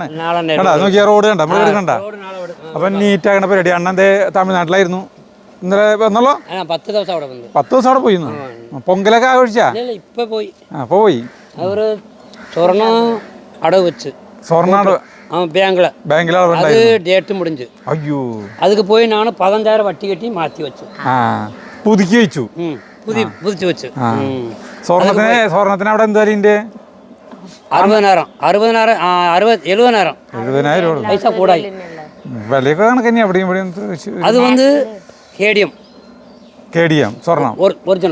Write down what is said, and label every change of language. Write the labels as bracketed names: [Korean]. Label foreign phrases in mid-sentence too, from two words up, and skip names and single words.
[Malayalam] കണ്ടാ നോക്കിയാ റോഡ് കണ്ട നമ്മൾ കണ്ട. അപ്പൊ നീറ്റ് ആക്കണ പരിപാടി. അണ്ണന്റെ തമിഴ്നാട്ടിലായിരുന്നു. ഇന്നലെ വന്നല്ലോ. 10 ദിവസം അവിടെ 10 ദിവസം അവിടെ പോയിരുന്നു. പൊങ്കലൊക്കെ ആഘോഷിച്ചാ? ഇപ്പൊ പോയി. പോയി. അവര് സ്വർണ്ണ അടവ് വെച്ച്. സ്വർണ്ണ ബാങ്കിലാണ് ഡേറ്റ് മുടിஞ்சു. അയ്യോ [Tamil] அதுக்கு போய் நான் 15,000 வட்டி கட்டி மாற்றி வச்சேன். [Malayalam] പുതുക്കി വെച്ചു. പുതിച്ചു വെച്ചു. സ്വർണത്തിന് അവിടെ എന്താ 70,000 പൈസ കൂടായി. വിലയൊക്കെ കണക്കന്നെ അവിടെയും ഇവിടെയും. അത് വന്ന് KDM സ്വർണം ഒറിജിനൽ